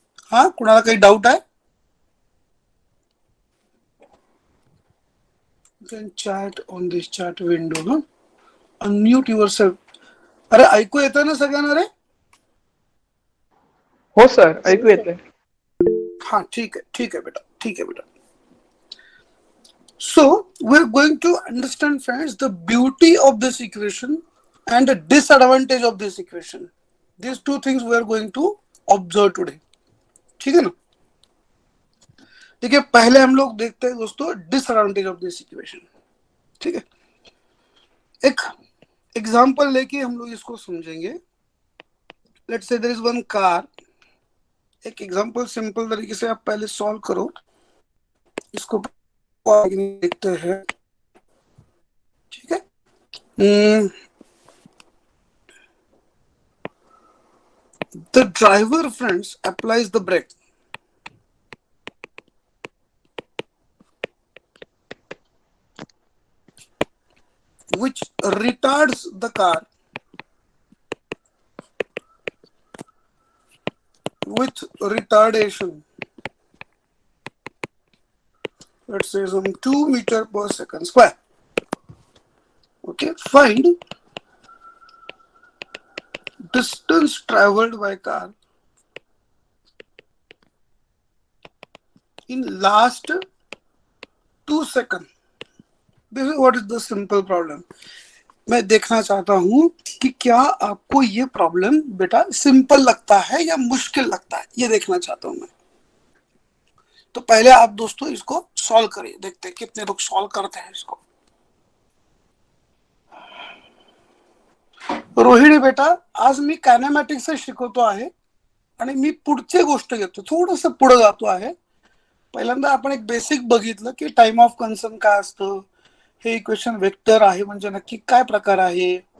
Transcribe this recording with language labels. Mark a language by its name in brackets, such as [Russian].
[Marathi] हाँ, कुणाला काही डाउट आहे? [English] You can chat on this chat window, huh? Unmute yourself. [Marathi] अरे ऐकू येतं ना सगळ्यांना रे? हो सर, ऐकू येतंय. [Hindi] हाँ ठीक है बेटा, ठीक है बेटा। [English] So we're going to understand friends the beauty of this equation and the disadvantage of this equation. These two things we are going to observe today। [Hindi] ठीक है ना? ठीक है, पहले हम लोग देखते हैं दोस्तों [English] Disadvantage of this equation. [Hindi] ठीक है, एक एग्जांपल लेके हम लोग इसको समझेंगे। [English] Let's say there is one car. [Hindi] एक एग्जांपल सिंपल तरीके से आप पहले सॉल्व करो, इसको देखते हैं। ठीक है, [English] The driver friends applies the brake which retards the car with retardation, let's say some 2 meters per second square। Okay, find distance traveled by car in last 2 seconds। This is what is the simple problem। [Hindi] मैं देखना चाहता हूं कि क्या आपको ये problem बेटा simple लगता है या मुश्किल लगता है, ये देखना चाहता हूं मैं। तो पहले आप दोस्तों इसको सॉल्व करिए, देखते हैं कितने लोग सॉल्व करते हैं इसको। [Marathi] रोहिणी बेटा, आज मी कायनेमॅटिक्स शिकवतो आहे आणि मी पुढची गोष्ट घेतो, थोडंसं पुढे जातो आहे। पहिल्यांदा आपण एक बेसिक बघितलं की टाइम ऑफ कन्सर्न काय असतं, हे इक्वेशन वेक्टर आहे म्हणजे नक्की काय प्रकार आहे।